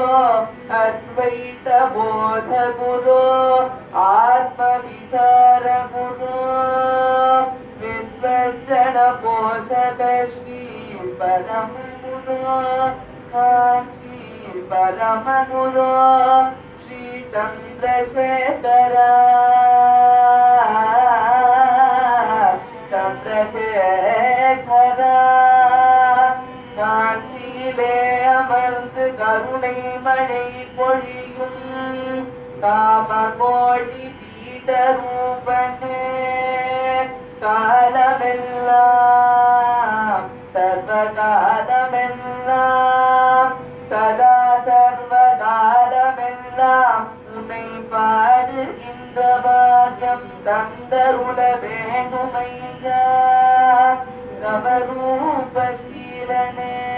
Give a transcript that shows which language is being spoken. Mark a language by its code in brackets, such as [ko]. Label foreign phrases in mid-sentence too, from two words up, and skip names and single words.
[sa] अद्वैत बोध गुरो आत्मविचार गुरो विद्वज्जन पोषक श्री परम गुरो कांची परम गुरो श्री चन्द्रशेखर चन्द्रशेखर [ta] காஞ்சியிலே அமர்ந்து கருணை மழை பொழியும் காமகோடி பீட ரூபனே காலமெல்லாம் சர்வகாலமெல்லாம் சதா சர்வகாலமெல்லாம் உன்னை பாடுகின்ற பாக்கியம் தந்தருள வேண்டுமையா நவரூபசீலனே